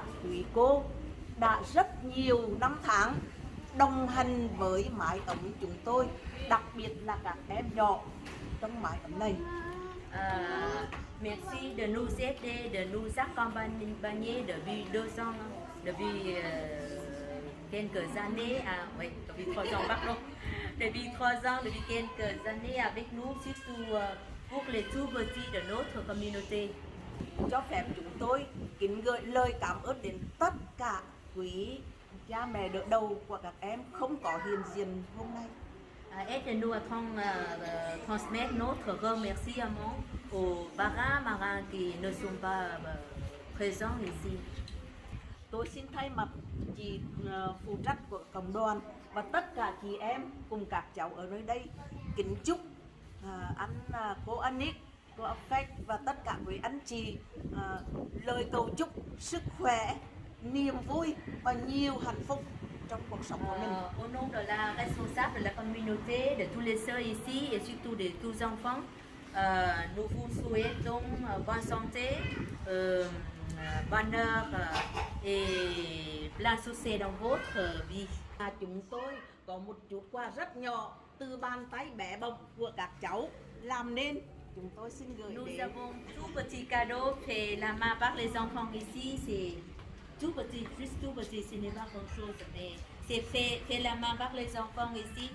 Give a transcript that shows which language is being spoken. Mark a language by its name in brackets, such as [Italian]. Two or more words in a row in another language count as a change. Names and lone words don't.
[Vietnamese] quý cô đã rất nhiều năm tháng đồng hành với mái ấm chúng tôi, đặc biệt là các em nhỏ trong mái ấm này. [French] Merci de nous aider, de nous accompagner depuis 2 ans, depuis quelques années, depuis 3 ans, pardon, depuis 3 ans, depuis quelques années avec nous, surtout pour les tout petits de notre communauté. [Vietnamese] Cho phép chúng tôi kính gửi lời cảm ơn đến tất cả quý cha mẹ đỡ đầu của các em không có hiện diện hôm nay. [French] Aidez-nous à transmettre notre remerciement aux parents marins qui ne sont pas présents ici. [Vietnamese] Tôi xin thay mặt chị phụ trách của cộng đoàn và tất cả chị em cùng các cháu ở nơi đây kính chúc cô Anik, cô Affect và tất cả quý anh chị lời cầu chúc sức khỏe, niềm vui và nhiều hạnh phúc trong cuộc sống của mình. [French] Au nom de la responsable de la communauté, de tous les sœurs ici et surtout de tous les enfants, nous vous souhaitons bonne santé, bonheur et plein succès dans votre vie. [Vietnamese] Chúng tôi có một chút quà rất nhỏ từ bàn tay bé bỏng của các cháu làm nên. Chúng tôi xin gửi [French] Nous [Vietnamese] đến. [French] avons tout petit cadeau fait la main par les enfants ici. C'est tout petit, juste tout petit, ce n'est pas grand chose, mais c'est fait la main par les enfants ici.